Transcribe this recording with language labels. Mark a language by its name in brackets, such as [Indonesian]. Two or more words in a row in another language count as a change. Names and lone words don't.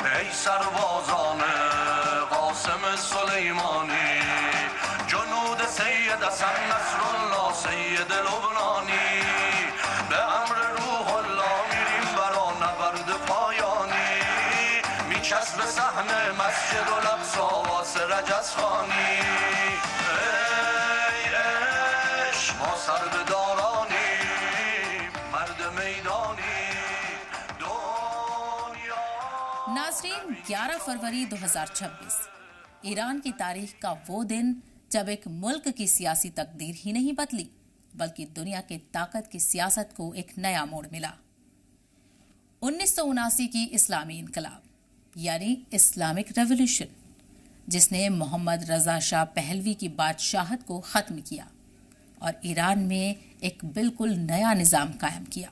[Persian] سربازان قاسم سلیمانی جنود سید حسن نصرالله سید لبنانی به امر روح الله میریم برا نبرد پایانی میچسب صحن مسجد الاقصی واسه رجزخانی ای عشق ما سر به دارانی مرد میدانی [Hindi] नाज़रीन 11 फरवरी 2026 ईरान की तारीख का वो दिन जब एक मुल्क की सियासी तकदीर ही नहीं बदली बल्कि दुनिया के ताकत की सियासत को एक नया मोड़ मिला। 1979 की इस्लामी इनकलाब यानी [English] Islamic revolution, [Hindi] जिसने मोहम्मद रजा शाह पहलवी की बादशाहत को खत्म किया और ईरान में एक बिल्कुल नया निजाम कायम किया।